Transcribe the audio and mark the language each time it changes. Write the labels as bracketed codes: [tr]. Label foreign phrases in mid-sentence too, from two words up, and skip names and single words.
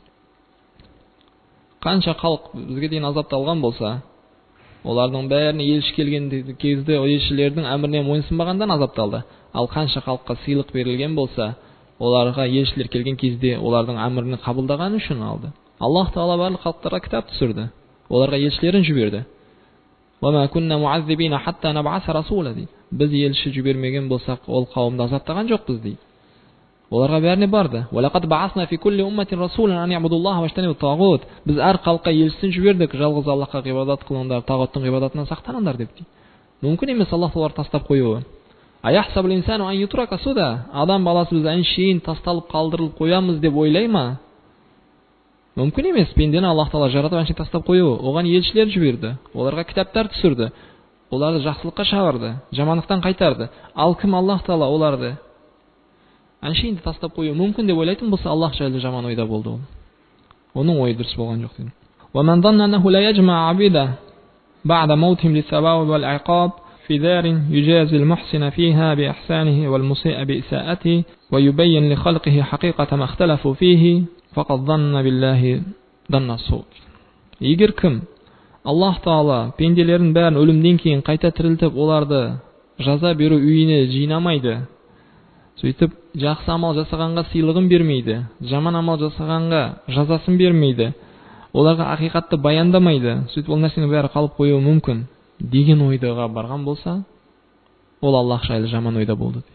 [kk] Қанша халық бізге дейін азапталған болса, олардың бәріне елші келген кезде елшілердің әміріне мойынсынбағандан азапталды. Ал қанша халыққа сыйлық берілген болса, оларға елшілер келген кезде олардың әмірін қабылдаған үшін алды. Аллах Тағала барлық халықтарға кітап түсірді, оларға елшілерін жіберді. [ar] وَمَا كُنَّا مُعَذِّبِينَ حَتَّى نَبْعَثَ رَسُولًا дейді. [kk] Біз елші жібермеген болсақ, ол қауымды азаптаған жоқпыз дейді. Оларға бәріне барды. [ar] وَلَقَدْ بَعَثْنَا فِي كُلِّ أُمَّةٍ رَسُولًا أَنْ يَعْبُدُوا اللَّهَ وَاجْتَنِبُوا الطَّاغُوتَ. [kk] Біз әр халыққа елшісін жібердік, жалғыз Аллахқа ғибадат қылыңдар, тағуттың ғибадатынан сақтаныңдар деп дейді. Мүмкін емес Аллах оларды тастап қоюы. [ar] أيحسب الإنسان أن يترك سدى. [kk] Адам баласы біз әншейін тасталып қалдырылып қоямыз деп ойлай ма? Мүмкін емес. Пендені Аллах Тағала жаратып әншейін тастап қоюы. Оған елшілер жіберді, оларға кітаптар түсірді, оларды жақсылыққа шақырды, жамандықтан қайтарды. Ал кім Аллах Тағала оларды әншейін тастап қоюы мүмкін деп ойлайтын болса, Аллах жайлы жаман ойда болды ол. Оның ойы дұрыс болған жоқ дейді. [ar] وَمَنْ ظَنَّ أَنَّهُ لَا يَجْمَعُ عَبِيدَهُ بَعْدَ مَوْتِهِمْ لِلثَّوَابِ وَالْعِقَابِ في دار يجازي المحسن فيها بإحسانه والمسيء بإساءته ويبين لخلقه حقيقة ما اختلفوا فيه فقد ظن بالله ظن السوء. [kk] Егер кім Аллах Тағала пенделерін бәрін өлімден кейін қайта тірілтіп, оларды жаза беру үйіне жинамайды, сөйтіп жақсы амал жасағанға сыйлығын бермейді, жаман амал жасағанға жазасын бермейді, оларға ақиқатты баяндамайды, сөйтіп ол нәрсенің бәрі қалып қоюы мүмкін деген ойдыға барған болса, ол Аллах жайлы жаман ойда болды дейді.